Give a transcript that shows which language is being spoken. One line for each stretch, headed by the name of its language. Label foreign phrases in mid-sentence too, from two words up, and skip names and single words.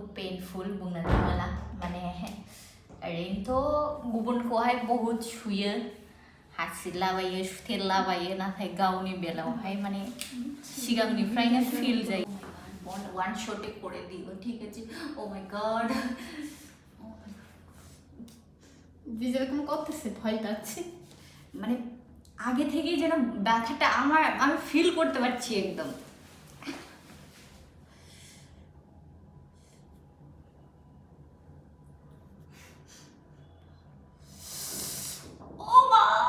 Bodo: पेनफुल बुंनो थाङोब्ला माने ओरैनोथ' गुबुनखौहाय बहुत सुयो हासिरलाबायो सुथेरलाबायो नाथाय गावनि बेलायावहाय माने सिगांनिफ्रायनो फिल जायो
Bangla: ওয়ান শটে করে দিব ঠিক আছে ও মাই গড ভিজে এরকম করতেছে ভয় লাগছে মানে আগে থেকেই যেন ব্যথাটা আমি ফিল করতে পারছি একদম ও মা